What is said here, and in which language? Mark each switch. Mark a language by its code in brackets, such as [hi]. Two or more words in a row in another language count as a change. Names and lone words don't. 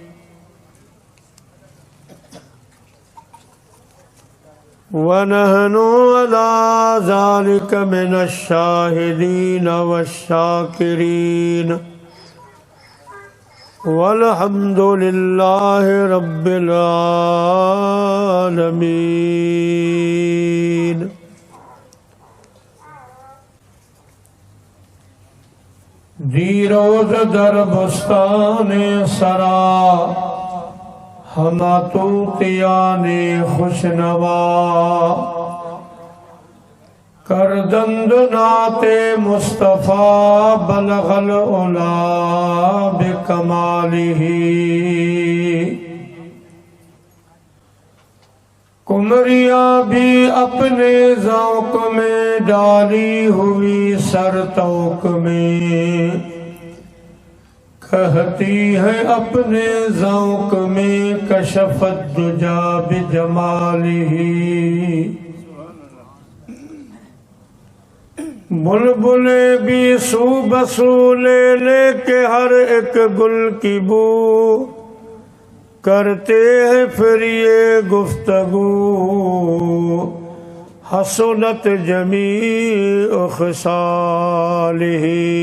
[ar] و نحن على ذلك من الشاهدين والشاكرين والحمد لله رب العالمين. [fa] دیروز در بستان سرا همه طوطیان خوش‌نوا کردند نعت مصطفی [ar] بلغ العلى بكماله. [hi] कुमरिया भी अपने ज़ौक़ में डाली हुई सरतौक में कहती है अपने ज़ौक़ में [ar] كشف الدجى بجماله. [hi] बुलबुले भी [fa] سو بسو [hi] ले लेके हर एक गुल की बू करते हैं फिर ये गुफ्तगू [ar] حسنت جميع خصاله.